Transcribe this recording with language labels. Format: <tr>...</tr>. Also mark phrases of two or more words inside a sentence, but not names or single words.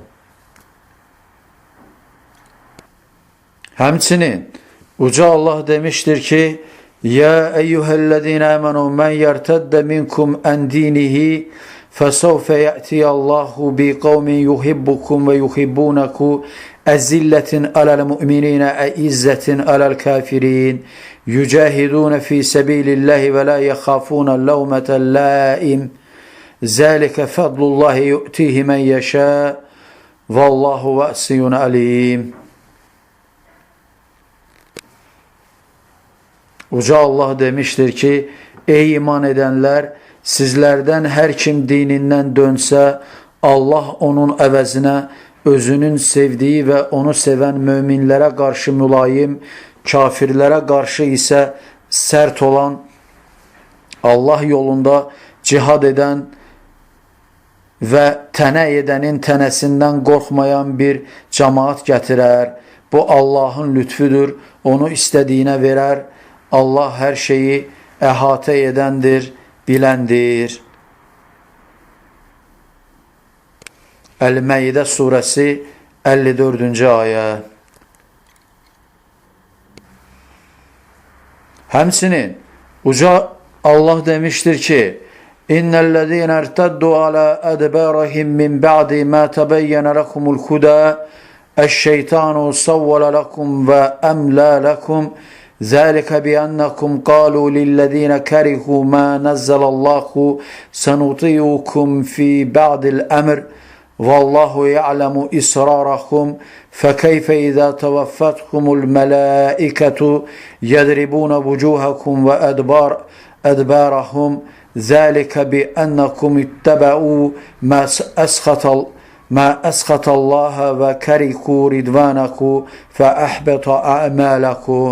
<az>Həmçinin uca Allah demişdir ki,</az> <ar>يا أيها الذين آمنوا من يرتد منكم عن دينه فسوف يأتي الله بقوم يحبكم ويحبونك أذلة على المؤمنين أعزة على الكافرين يجاهدون في سبيل الله ولا يخافون لومة لائم ذلك فضل الله يؤتيه من يشاء. والله واسع عليم.</ar> <tr>Uca Allah demiştir ki, ey iman edenler, sizlerden her kim dininden dönse, Allah onun əvəzinə özünün sevdiği ve onu seven müminlere karşı mülayim, kafirlere karşı ise sert olan, Allah yolunda cihad eden ve</tr> <az>tənə edənin tənəsindən qorxmayan</az> <tr>bir cemaat gətirər. Bu Allah'ın lütfüdür, onu istediğine verer.</tr> <az>Allah her şeyi əhatə edəndir, biləndir. El-Maidə suresi 54. ayə. Həmçinin uca Allah demiştir ki,</az> <ar>إن الذين ارتدوا على أدبارهم من بعد ما تبين لكم الهدى الشيطان سول لكم وأملى لكم ذلك بأنكم قالوا للذين كرهوا ما نزل الله سنطيعكم في بعض الأمر والله يعلم إسرارهم فكيف إذا توفتهم الملائكة يضربون وجوهكم وأدبارهم ذلك بأنكم اتبعوا ما أسخط الله وكرهوا رضوانه فأحبط أعمالكم.</ar>